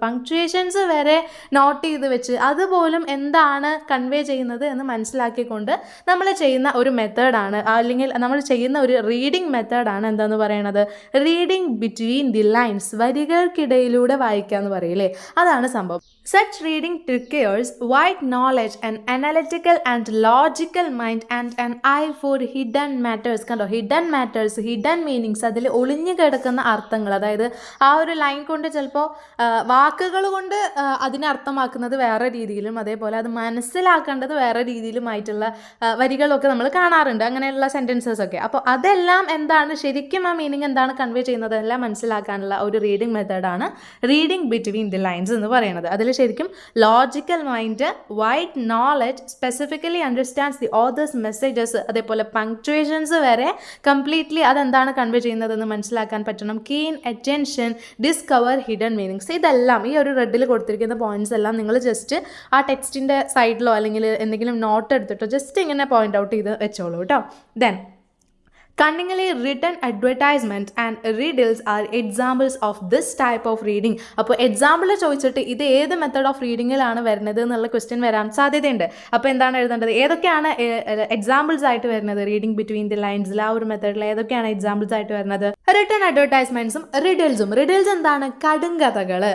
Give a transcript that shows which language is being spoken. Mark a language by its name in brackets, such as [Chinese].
[Malayalam] Punctuations വരെ not ചെയ്ത് വെച്ച് അതുപോലും എന്താണ് കൺവേ ചെയ്യുന്നത് എന്ന് മനസ്സിലാക്കിക്കൊണ്ട് നമ്മൾ ചെയ്യുന്ന ഒരു മെത്തേഡാണ്, അല്ലെങ്കിൽ നമ്മൾ ചെയ്യുന്ന ഒരു റീഡിംഗ് മെത്തേഡാണ് എന്താന്ന് പറയണത്? Reading between the lines. വരികൾക്കിടയിലൂടെ വായിക്കുക എന്ന് പറയില്ലേ, അതാണ് സംഭവം. [English] Such reading requires wide knowledge, an analytical and logical mind and an eye for hidden matters. [Malayalam] കണ്ടോ, [English] hidden matters, hidden meanings, [Malayalam] അതിൽ ഒളിഞ്ഞു കിടക്കുന്ന അർത്ഥങ്ങൾ. അതായത് ആ ഒരു ലൈൻ കൊണ്ട് ചിലപ്പോൾ വാക്കുകൾ കൊണ്ട് അതിനെ അർത്ഥമാക്കുന്നത് വേറെ രീതിയിലും അതേപോലെ അത് മനസ്സിലാക്കേണ്ടത് വേറെ രീതിയിലുമായിട്ടുള്ള വരികളൊക്കെ നമ്മൾ കാണാറുണ്ട്, അങ്ങനെയുള്ള സെൻറ്റൻസസ് ഒക്കെ. അപ്പോൾ അതെല്ലാം എന്താണ് ശരിക്കും ആ മീനിങ് എന്താണ് കൺവേ ചെയ്യുന്നത് എല്ലാം മനസ്സിലാക്കാനുള്ള ഒരു റീഡിംഗ് മെത്തേഡാണ് റീഡിംഗ് ബിറ്റ്വീൻ ദി ലൈൻസ് എന്ന് പറയുന്നത്. അതിൽ ശരിക്കും logical mind, wide knowledge, [English] specifically understands the authors messages, [Malayalam] അതേപോലെ പങ്ക്ച്വേഷൻസ് വരെ കംപ്ലീറ്റ്ലി അതെന്താണ് കൺവേ ചെയ്യുന്നതെന്ന് മനസ്സിലാക്കാൻ പറ്റണം. [English] Keen attention, discover hidden meanings. [Malayalam] ഇതെല്ലാം ഈ ഒരു റെഡിൽ കൊടുത്തിരിക്കുന്ന പോയിന്റ്സ് എല്ലാം നിങ്ങൾ ജസ്റ്റ് ആ ടെക്സ്റ്റിൻ്റെ സൈഡിലോ അല്ലെങ്കിൽ എന്തെങ്കിലും നോട്ട് എടുത്തിട്ടോ ജസ്റ്റ് ഇങ്ങനെ പോയിന്റ് ഔട്ട് ചെയ്ത് വെച്ചോളൂ കേട്ടോ. [English] Then cunningly written advertisements and riddles are examples of this type of reading. [Malayalam] അപ്പോൾ എക്സാമ്പിൾ ചോദിച്ചിട്ട് ഇത് ഏത് മെത്തേഡ് ഓഫ് റീഡിങ്ങിലാണ് വരുന്നത് എന്നുള്ള ക്വസ്റ്റ്യൻ വരാൻ സാധ്യതയുണ്ട്. അപ്പോൾ എന്താണ് എഴുതേണ്ടത്? ഏതൊക്കെയാണ് എക്സാമ്പിൾസ് ആയിട്ട് വരുന്നത് റീഡിംഗ് ബിറ്റ്വീൻ ദി ലൈൻസിൽ? ആ ഒരു മെത്തേഡിൽ ഏതൊക്കെയാണ് എക്സാമ്പിൾസ് ആയിട്ട് വരുന്നത്? റിട്ടൺ അഡ്വർടൈസ്മെന്റ്സും റിഡിൽസും. റിഡിൽസ് എന്താണ്? കടുങ്കഥകൾ.